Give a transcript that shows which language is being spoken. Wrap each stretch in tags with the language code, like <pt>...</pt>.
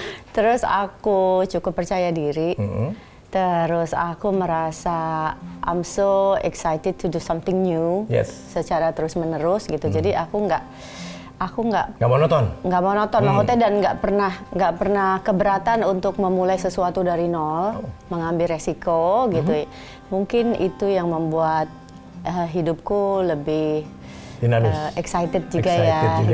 <id>Terus aku cukup percaya diri. Terus aku merasa</id> <en>I'm so excited to do something new.</en> <id>Secara terus-menerus gitu. Jadi aku nggak monoton. Nggak monoton, maksudnya, dan nggak pernah keberatan untuk memulai sesuatu dari nol, mengambil resiko gitu. Mungkin itu yang membuat hidupku lebih excited juga gitu.</id>